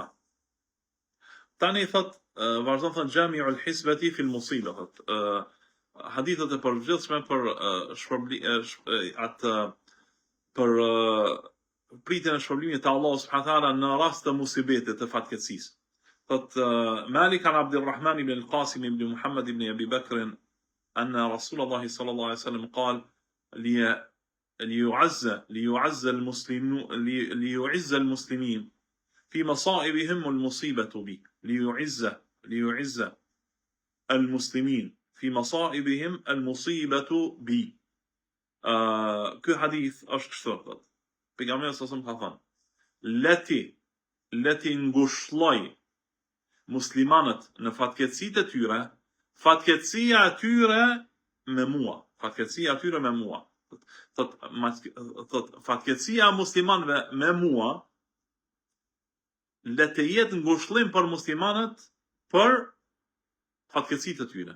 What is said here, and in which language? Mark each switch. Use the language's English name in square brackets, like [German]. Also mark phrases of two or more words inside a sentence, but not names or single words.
[Albanian] Tani thot vazhdon thot [Arabic] جامع الحسبة في المصيبة, [Albanian] thot hadithet e përgjithshme për pritjen e shpërblimit të Allahut [Arabic] سبحانه وتعالى [Albanian] në rast të musibetit, të fatkeqësisë. [Arabic] Thot مالك عن عبد الرحمن بن القاسم بن محمد بن أبي بكر أن رسول الله صلى الله عليه وسلم قال ليعز المسلمين في مصائبهم المصيبة بي. ليعز المسلمين في مصائبهم المصيبة بي. [Albanian] Ky hadith është kështu thot. Pejgamberi [Arabic] صلى الله عليه وسلم [Albanian] ka thënë: leti ngushëlloj muslimanët në fatkeqësitë e tyre, fatkeqësia e tyre me mua. Thot fatkeqësia e muslimanëve me mua le të jetë ngushëllim për muslimanët për fatkeqësitë e tyre.